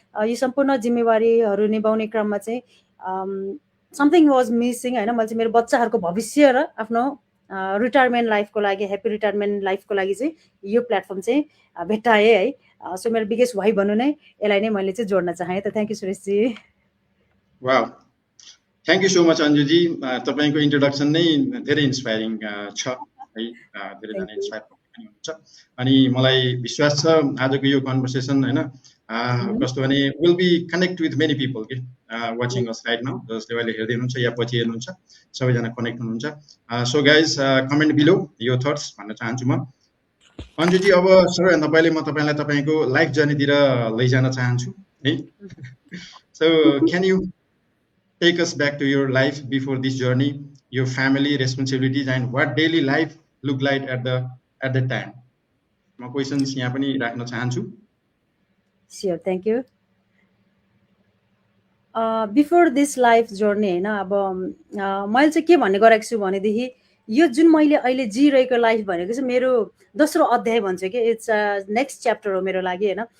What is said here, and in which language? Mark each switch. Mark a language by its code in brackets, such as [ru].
[ne] यो सम्पूर्ण जिम्मेवारीहरू निभाउने क्रममा चाहिँ [en] something was missing [ne] होइन। मैले चाहिँ मेरो बच्चाहरूको भविष्य र आफ्नो रिटायरमेन्ट लाइफको लागि, ह्याप्पी रिटायरमेन्ट लाइफको लागि चाहिँ यो प्लेटफर्म चाहिँ भेट्टाएँ है। सो मेरो बिगेस्ट वाइ भन्नु नै यसलाई नै मैले चाहिँ जोड्न चाहेँ। [en] त thank you सुरेशजी। Wow, thank you so much अन्जुजी। [ne] तपाईँको इन्ट्रोडक्सन नै धेरै इन्सपायरिङ छ है, धेरैजना इन्सपायर पनि हुन्छ। अनि मलाई विश्वास छ आजको यो कन्भर्सेसन होइन कस्तो भने [en] will be connect with many people के watching us right now, [ne] जसले अहिले हेर्दै हुनुहुन्छ या पछि हेर्नुहुन्छ, सबैजना कनेक्ट हुनुहुन्छ। सो गाइज [en] comment below [ne] यो थट्स भन्न चाहन्छु म। अन्जुजी, अब सबैभन्दा पहिले म तपाईँलाई तपाईँको लाइफ जर्नीतिर लैजान चाहन्छु है। [en] So can you take us back to your life before this journey, your family responsibilities, and what daily life looked like at the time? [ne] म क्वेशन्स यहाँ पनि राख्न चाहन्छु। [en] Sure, thank you. Before this life journey [ne] होइन, अब मैले चाहिँ के भन्ने गरेको छु भनेदेखि यो जुन मैले अहिले जिरहेको लाइफ भनेको चाहिँ मेरो दोस्रो अध्याय भन्छु कि [en] it's next chapter [ne] हो मेरो लागि होइन।